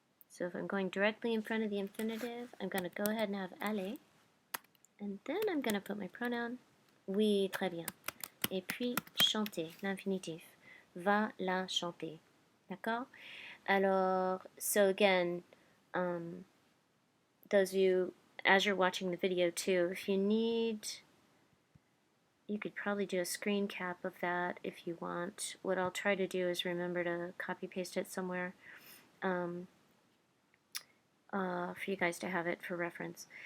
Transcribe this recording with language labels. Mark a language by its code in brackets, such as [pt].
[en] So if I'm going directly in front of the infinitive, I'm going to go ahead and have aller. And then I'm going to put my pronoun. [fr] Oui, très bien. Et puis chanter, l'infinitif. Va la chanter. D'accord? [en] Alors, so again, those of you, as you're watching the video too, if you need, you could probably do a screen cap of that if you want. What I'll try to do is remember to copy paste it somewhere for you guys to have it for reference.